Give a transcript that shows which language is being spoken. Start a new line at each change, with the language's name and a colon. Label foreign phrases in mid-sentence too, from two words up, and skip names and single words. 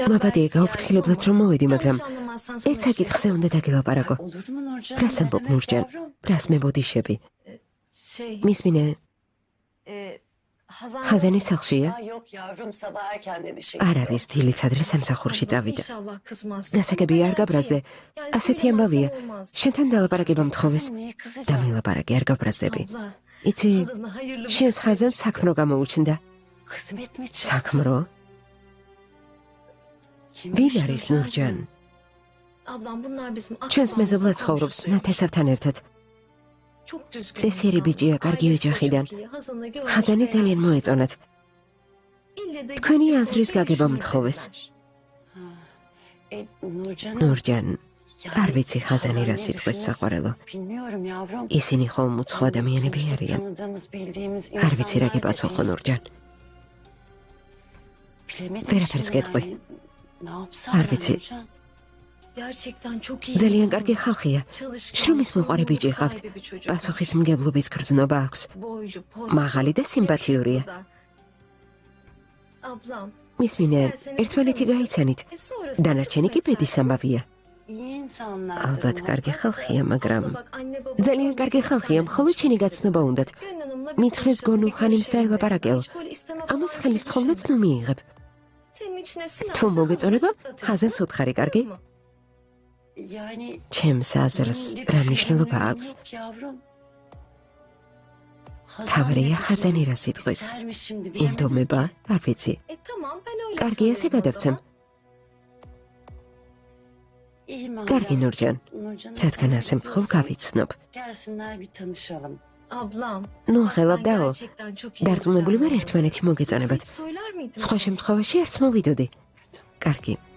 Georgian: მაბადია გაუფრთხილებლად რომ მოვედი, მაგრამ ერთ საკითხზე უნდა დაგელაპარაკო.
Turkish: Olur mu Nurcan?
Georgian: რას ამბობ
Turkish: Evet
Georgian: ნურჯან?
Turkish: yavrum.
Georgian: რას მებოდიშები?
Turkish: şey,
Georgian: მისმინე, ხაზანის სახლშია?
Turkish: Aa, yok yavrum sabah erkenden işe
Georgian: არ
Turkish: gitti.
Georgian: არის დილით adre სამსახურში წავიდა.
Turkish: İnşallah kızmaz.
Georgian: გასაგები არ გაბრაზდე.
Turkish: Yani
Georgian: ასეთი
Turkish: söylemezsem
Georgian: ამბავია.
Turkish: olmaz.
Georgian: შენთან დალაპარაკება მთხოვეს.
Turkish: Kızım niye kızacağım?
Georgian: დამელაპარაკე, არ გაბრაზდები.
Turkish: Abla,
Georgian: იცი,
Turkish: adına hayırlı bir
Georgian: შენს
Turkish: kısmet
Georgian: ხაზანს
Turkish: işte.
Georgian: საქმრო გამოუჩნდა.
Turkish: Kısmet mi çıktı?
Georgian: საქმრო?
Turkish: Kimmiş
Georgian: ვინ არის ნურჯან?
Turkish: Ablam bunlar bizim
Georgian: ჩვენს
Turkish: akrabamızın
Georgian: მეზობლად ცხოვრობს
Turkish: komşusuymuş.
Georgian: ნათესავთან ერთად.
Turkish: Çok düzgün
Georgian: წესიერი
Turkish: insan.
Georgian: ბიჭია, კარგი
Turkish: Ailesi de
Georgian: ოჯახიდან.
Turkish: çok iyi. Hazan'ı görmüş,
Georgian: ხაზანი ძალიან
Turkish: beğenmiş.
Georgian: მოეწონათ.
Turkish: İlle de
Georgian: თქვენი
Turkish: gidip bir
Georgian: აზრის
Turkish: sohbet
Georgian: გაგება
Turkish: düşünür
Georgian: მთხოვეს.
Turkish: dediler. Nurcan.
Georgian: ნურჯან, არ ვიცი ხაზანი რა სიტყვის საყვარელო.
Turkish: Bilmiyorum yavrum.
Georgian: ისინი ხომ უცხო ადამიანები
Turkish: Sonuçta
Georgian: არიან.
Turkish: tanıdığımız, bildiğimiz
Georgian: არ ვიცი რა
Turkish: insanlar da
Georgian: გიპასუხო
Turkish: değil.
Georgian: ნურჯან.
Turkish: Bilemedim
Georgian: ვერაფერს
Turkish: şimdi
Georgian: გეტყვი.
Turkish: yani. Ne yapsam
Georgian: არ
Turkish: ben
Georgian: ვიცი.
Turkish: Nurcan? Gerçekten çok iyi
Georgian: ძალიან
Turkish: insan.
Georgian: კარგი ხალხია.
Turkish: Çalışkan,
Georgian: შრომის მოყარე
Turkish: sorumluluk
Georgian: ბიჭი ხართ.
Turkish: sahibi bir çocuk.
Georgian: პასუხისმგებლობის გრძნობა აქვს.
Turkish: Boylu,
Georgian: მაღალი და სიმპათიურია.
Turkish: yakışıklı da. Ablam,
Georgian: მისმინე,
Turkish: isterseniz
Georgian: ერთმანეთი
Turkish: bir tanışın.
Georgian: გაიცანით.
Turkish: Sonrasında
Georgian: დანარჩენი კი
Turkish: kısmetse.
Georgian: ბედის ამბავია.
Turkish: İyi insanlar.
Georgian: ალბათ კარგი ხალხია, მაგრამ
Turkish: Abla bak, anne babası
Georgian: ძალიან
Turkish: önce
Georgian: კარგი
Turkish: hep
Georgian: ხალხია,
Turkish: seninle
Georgian: მხოლოდ შენი
Turkish: tanışmak
Georgian: გაცნობა უნდათ.
Turkish: istedi. Gönül Hanım'la bir
Georgian: მითხრეს
Turkish: konuşalım, bir
Georgian: გონუხანიმს
Turkish: görüşelim
Georgian: დაელაპარაკეო.
Turkish: dedi. Hiç böyle isteme
Georgian: ამას
Turkish: falan gibi
Georgian: ხელისთხოვნაც
Turkish: düşünme.
Georgian: ნუ მიიღებ.
Turkish: Senin içine sinerse
Georgian: თუ მოგეწონება,
Turkish: hazırlatırsın.
Georgian: ხაზანს უთხარი, კარგი?
Turkish: Tamam mı? Yani
Georgian: ჩემს აზრს
Turkish: benim
Georgian: რა
Turkish: bir
Georgian: მნიშვნელობა
Turkish: düşüncem
Georgian: აქვს?
Turkish: yok yavrum.
Georgian: თავარია
Turkish: Hazan
Georgian: ხაზანი
Turkish: ne
Georgian: რა სიტყვის.
Turkish: istermiş şimdi bilemedim
Georgian: ინდომება,
Turkish: ki.
Georgian: არ ვიცი.
Turkish: Tamam ben öyle
Georgian: კარგი, ასე
Turkish: söyleyeyim o
Georgian: გადაგცემ.
Turkish: zaman. İyi madem.
Georgian: კარგი ნურჯან,
Turkish: Nurcan'a
Georgian: რადგან
Turkish: sen
Georgian: ასე მთხოვ,
Turkish: gidiyorsan
Georgian: გავიცნობ.
Turkish: Gelsinler bir tanışalım. Ablam.
Georgian: ნუ
Turkish: bak,
Georgian: ხელავ
Turkish: ben
Georgian: დაო.
Turkish: gerçekten çok iyi
Georgian: დარწმუნებული ვარ
Turkish: olacağım.
Georgian: ერთმანეთი
Turkish: Yoksa
Georgian: მოგეწონებათ.
Turkish: hiç söyler miydin?
Georgian: სხვა შემთხვევაში არც მოვიდოდი. კარგი.